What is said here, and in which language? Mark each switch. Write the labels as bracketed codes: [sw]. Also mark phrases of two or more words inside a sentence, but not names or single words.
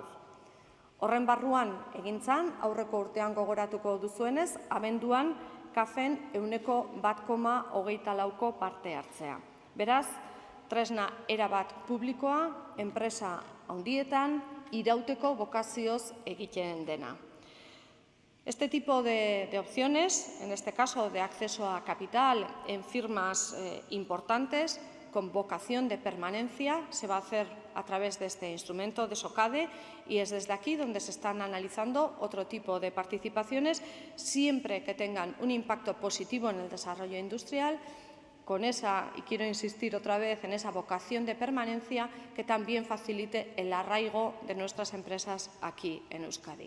[eu] Horren barruan egintzan, aurreko urtean gogoratuko duzuenez, abenduan kafen 1,1,24ko parte hartzea. Beraz, tresna erabat publikoa, enpresa handietan, irauteko bokazioz egiten dena. [es] Este tipo de opciones, en este caso de acceso a capital en firmas importantes, con vocación de permanencia, se va a hacer a través de este instrumento de Sokade y es desde aquí donde se están analizando otro tipo de participaciones, siempre que tengan un impacto positivo en el desarrollo industrial, con esa, y quiero insistir otra vez en esa vocación de permanencia, que también facilite el arraigo de nuestras empresas aquí en Euskadi.